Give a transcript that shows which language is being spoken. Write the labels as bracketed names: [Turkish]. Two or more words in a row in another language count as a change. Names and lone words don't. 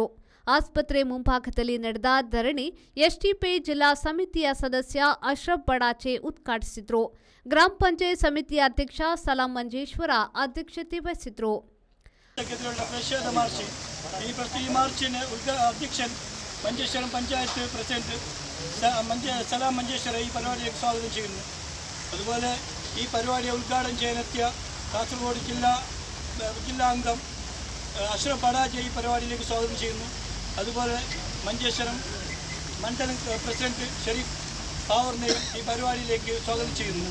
[Kannada] ಆಸ್ಪತ್ರೆ ಮುಂಭಾಗದಲ್ಲಿ ನಡೆದ ಧರಣಿ ಎಸ್ಟಿಪಿ ಜಿಲ್ಲಾ ಸಮಿತಿಯ ಸದಸ್ಯ ಅಶ್ರಫ್ ಬಡಾಚೆ ಉದ್ಘಾಟಿಸಿದರು. ಗ್ರಾಮ ಪಂಚಾಯತ್ ಸಮಿತಿಯ ಅಧ್ಯಕ್ಷ ಸಲಾಂ ಮಂಜೇಶ್ವರ ಅಧ್ಯಕ್ಷತೆ ವಹಿಸಿದರು. [Malayalam] മഞ്ചേശ്വര പഞ്ചായത്ത് പ്രസിഡന്റ് സലാം മഞ്ചേശ്വര ഈ ಪರಿപാടിയിലേക്ക് സ്വാഗതം ചെയ്യുന്നു. അതുപോലെ ഈ പരിപാടിയെ ഉദ്ഘാടനം ചെയ്യാനെത്തിയ കാസർഗോഡ് ജില്ലാ അംഗം അഷ്റഫ് ബഡാജെ ഈ പരിപാടിയിലേക്ക് സ്വാഗതം ചെയ്യുന്നു. അതുപോലെ മഞ്ചേശ്വരം മണ്ഡലം പ്രസിഡന്റ് ഷെരീഫ് പാവറിനെയും ഈ പരിപാടിയിലേക്ക് സ്വാഗതം ചെയ്യുന്നു.